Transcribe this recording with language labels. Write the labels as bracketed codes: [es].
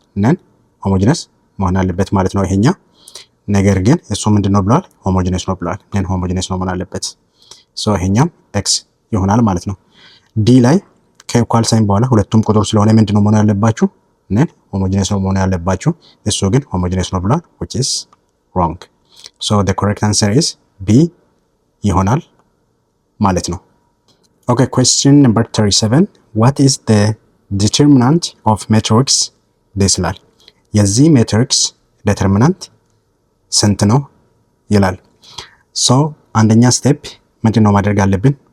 [am] ነን ሆሞጂነስ መሆን አለበት ማለት ነው ይሄኛ። ነገር ግን እሱ ምንድነው ብለዋል? ሆሞጂነስ ነው ብለዋል። ነን ሆሞጂነስ ነው መሆን አለበት። ሶ ይሄኛም ኤክስ ይሆናል ማለት ነው። ዲ ላይ ከኢኳል ሳይን በኋላ ሁለቱም ቁጥር ስለሆነ ምንድነው መሆን ያለባችሁ? ነን homogeneous ነው መሆን ያለባችሁ። እሱ ግን homogeneous ነው ብሏል [en] which is wrong. so the correct answer is B [am] ይሆናል ማለት ነው። [en] okay, question number 37. what is the determinant of matrix this [am] ይላል። የዚህ matrix determinant ስንት ነው ይላል። so አንደኛ ስቴፕ ምንድነው ማድረግ አለብን?